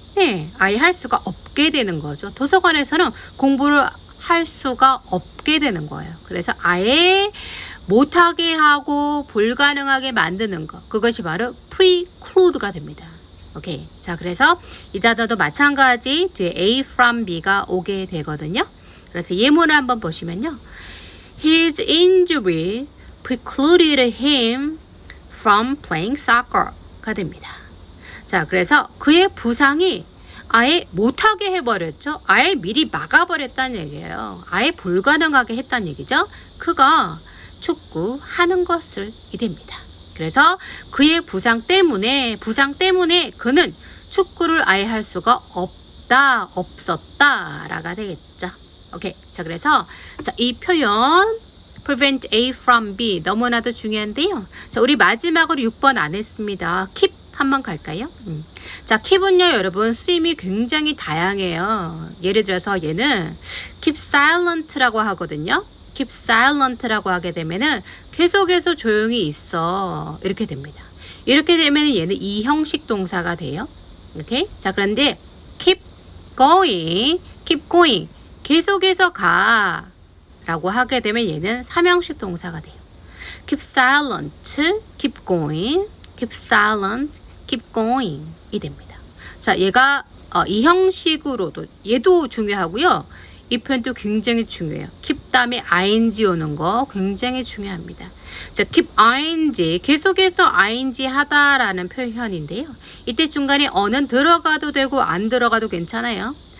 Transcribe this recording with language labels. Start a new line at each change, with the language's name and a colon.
Korean: 네, 아예 할 수가 없게 되는 거죠. 도서관에서는 공부를 할 수가 없게 되는 거예요. 그래서 아예 못하게 하고 불가능하게 만드는 것, 그것이 바로 preclude가 됩니다. 오케이. 자, 그래서 이 단어도 마찬가지 뒤에 A from B가 오게 되거든요. 그래서 예문을 한번 보시면요.
English: His injury precluded him from playing soccer
Korean: 가 됩니다. 자, 그래서 그의 부상이 아예 못하게 해버렸죠. 아예 미리 막아버렸다는 얘기예요. 아예 불가능하게 했다는 얘기죠. 그가 축구하는 것을 이됩니다. 그래서 그의 부상 때문에 그는 축구를 아예 할 수가 없었다라가 되겠죠. 오케이. 자, 그래서 이 표현 prevent A from B 너무나도 중요한데요. 자, 우리 마지막으로 6번 안 했습니다. keep 한번 갈까요? 자, keep은요, 여러분 쓰임이 굉장히 다양해요. 예를 들어서 얘는 keep silent라고 하거든요. keep silent라고 하게 되면은 계속해서 조용히 있어 이렇게 됩니다. 이렇게 되면 얘는 이 형식 동사가 돼요. 오케이? 자, 그런데 keep going 계속해서 가 라고 하게 되면 얘는 3형식 동사가 돼요.
English: keep silent, keep going, keep silent, keep going
Korean: 이 됩니다. 자, 얘가 이 형식으로도 얘도 중요하고요. 이 표현도 굉장히 중요해요. keep 다음에 ing 오는 거 굉장히 중요합니다. 자, keep ing 계속해서 ing 하다라는 표현인데요. 이때 중간에 on은 들어가도 되고 안 들어가도 괜찮아요.